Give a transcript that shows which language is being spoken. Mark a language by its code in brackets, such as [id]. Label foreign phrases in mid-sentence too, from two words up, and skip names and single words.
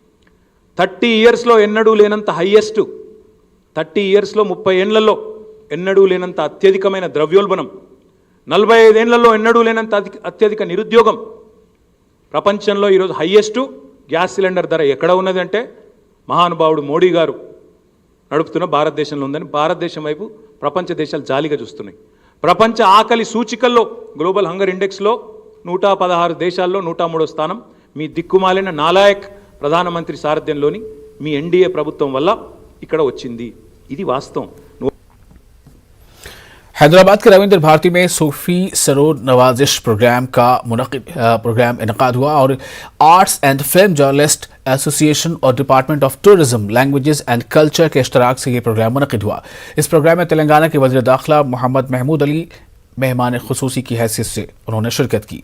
[te] 30 ఇయర్స్లో ఎన్నడూ లేనంత హయ్యెస్ట్, 30 ఇయర్స్లో 30 ఏళ్లలో ఎన్నడూ లేనంత అత్యధికమైన ద్రవ్యోల్బణం, 45 ఏళ్లలో ఎన్నడూ లేనంత అత్యధిక నిరుద్యోగం, ప్రపంచంలో ఈరోజు [en] highest gas cylinder [te] ధర ఎక్కడ ఉన్నది అంటే మహానుభావుడు మోడీ గారు నడుపుతున్న భారతదేశంలో ఉందని భారతదేశం వైపు ప్రపంచ దేశాలు జాలిగా చూస్తున్నాయి. ప్రపంచ ఆకలి సూచికల్లో [en] global hunger index [te] 116 దేశాల్లో 103వ స్థానం మీ దిక్కుమాలిన నాలాయక్ ప్రధానమంత్రి సారథ్యంలోని మీ NDA ప్రభుత్వం వల్ల ఇక్కడ వచ్చింది. ఇది వాస్తవం. [ur] حیدرآباد کے رویندر بھارتی میں صوفی سرور نوازش پروگرام انعقاد ہوا اور آرٹس اینڈ فلم جرنلسٹ ایسوسی ایشن اور ڈپارٹمنٹ آف ٹورزم لینگویجز اینڈ کلچر کے اشتراک سے یہ پروگرام منعقد ہوا۔ اس پروگرام میں تلنگانہ کے وزیر داخلہ محمد محمود علی مہمان خصوصی کی حیثیت سے انہوں نے شرکت کی۔